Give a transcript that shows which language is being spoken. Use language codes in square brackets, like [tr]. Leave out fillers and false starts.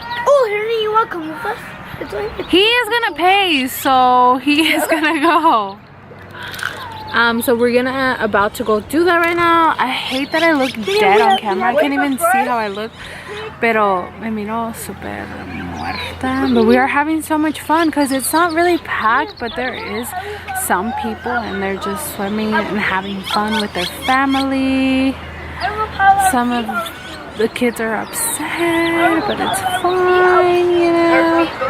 [en] Oh, Henry, you want to come with us? He is gonna pay, so he is gonna go. So we're about to go do that right now. I hate that I look dead on camera. I can't even see how I look. [es] Pero me miro super muerta. [en] But we are having so much fun because it's not really packed, but there is some people and they're just swimming and having fun with their family. Some of the kids are upset, but it's fine, you know.